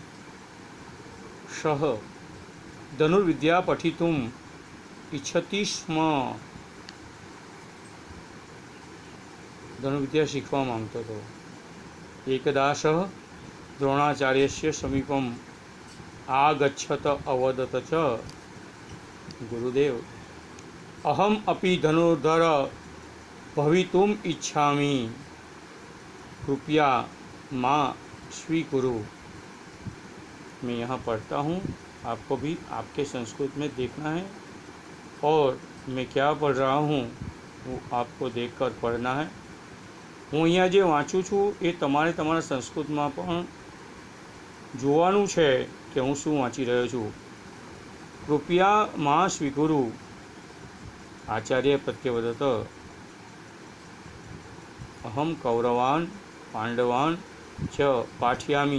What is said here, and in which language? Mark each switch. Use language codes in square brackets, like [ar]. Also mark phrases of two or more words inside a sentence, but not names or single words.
[sa] सः धनुर्विद्या पठितुम इच्छति स्म. [gu] ધનુર્વિદ્યા શીખવા માંગતો હતો. [sa] एकदा सः द्रोणाचार्यस्य समीपम आगच्छत अवदत च गुरुदेव अहम अपि धनुर्धर भवितुम इच्छामि कृपया माँ स्वीकुरु. [hi] मैं यहाँ पढ़ता हूँ, आपको भी आपके संस्कृत में देखना है और मैं क्या पढ़ रहा हूँ वो आपको देखकर पढ़ना है. [gu] હું અહીંયા જે વાંચું છું એ તમારા સંસ્કૃતમાં પણ જોવાનું છે કે હું શું વાંચી રહ્યો છું. [sa] कृपया मां स्वीकुरु. आचार्य प्रत्यवदत अहम कौरवान पाण्डवान च पाठयामि.